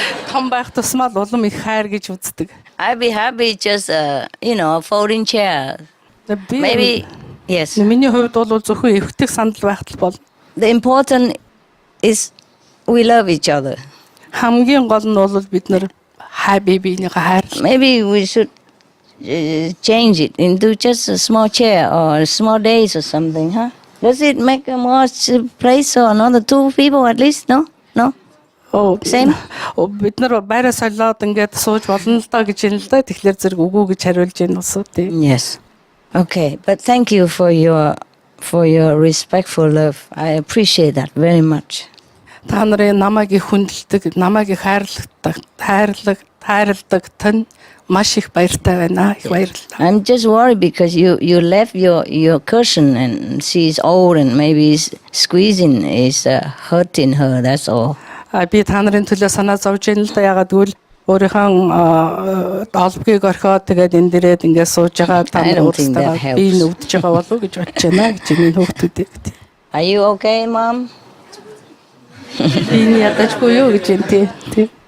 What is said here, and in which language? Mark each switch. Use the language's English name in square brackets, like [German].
[Mongolian] Том байх тусмаа л улам их хайр гэж үздэг. [English] I'd be happy just, a folding chair. Maybe, yes. [Mongolian] Миний хувьд бол зөвхөн эвхдэг сандал байхад л бол. [English] The important is we love each other. [Mongolian] хамгийн гол нь бол бид нар бие биенийхээ хайрлах. [English] Maybe we should change it into just a small chair or small days or something, huh? Does it make a more place or another 2 people at least? No? No? Same? [Mongolian] Бид нар байраа солиод ингээд сууж болно л доо гэж юм л да. Тэгэхээр зэрэг үгүй гэж хариулж байна усуу тий. [English] Yes. Okay, but thank you for your respectful love. I appreciate that very much. [Mongolian] Та нарын намайг их хүндэлдэг, намайг их хайрладаг тань маш их баяртай байна. Их баярлалаа. [English] I'm just worried because you left your cushion and she's old and maybe squeezing is hurting her. That's all. [Mongolian] Би та нарын төлөө санаа зовж байна л да. Ягаад гэвэл өөрийнхөө олбгийг орхиод тэгээд энэ дээрээ ингээд сууж байгаа та нар өөрсдөө би нүвдэж байгаа болов уу гэж бодож байна гэж миний хүүхдүүдээ. [English] Are you okay, Mom? [Mongolian] Би ядажгүй юу гэж юм тий.